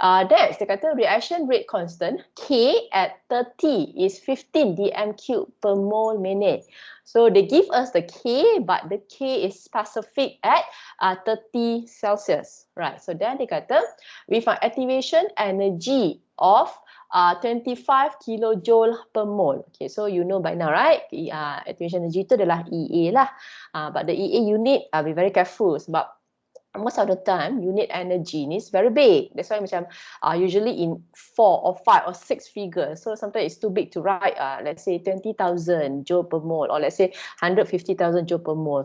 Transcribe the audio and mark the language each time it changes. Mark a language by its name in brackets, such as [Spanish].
[English] Next [Malay] dia kata [English] reaction rate constant K at 30 is 15 dm³ per mole minute. So they give us the K, but the K is specific at 30 Celsius. Right, so then [Malay] dia kata [English] with an activation energy of 25 kilojoule per mole. Okay, so you know by now, right? [Malay] Activation energy itu adalah EA lah. [English] But the EA unit, be very careful [Malay] sebab [English] most of the time unit energy [Malay] ni [English] is very big. That's why [Malay] macam [English] usually in 4 or 5 or 6 figures. So sometimes it's too big to write, let's say 20,000 joule per mole, or let's say 150,000 joule per mole.